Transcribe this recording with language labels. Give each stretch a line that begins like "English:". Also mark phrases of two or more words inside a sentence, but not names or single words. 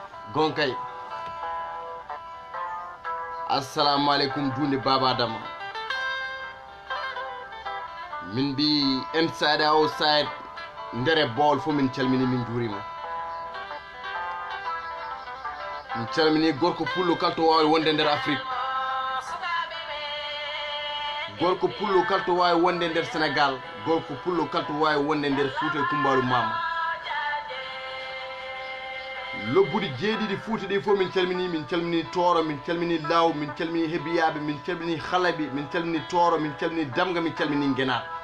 Fula: gonkay
Arabic: assalamu alaikum
Fula: dunde baba dama min bi
English: inside outside
Fula: ndere ball fo min calmini min jurima min calmini gorko pullo kalto wawi wonde nder Afrique gorko pullo kalto wawi wonde nder Sénégal gorko pullo kalto wawi wonde nder Fouta e Kumbalu Mama lobbuɗi jeeɗiɗi Fouta ɗi fof min calmini Tooro min calmini Law min calmini Hebiyaɓe min calmini Halabi min calmini Tooro min calmini Damga min calmini Guenaar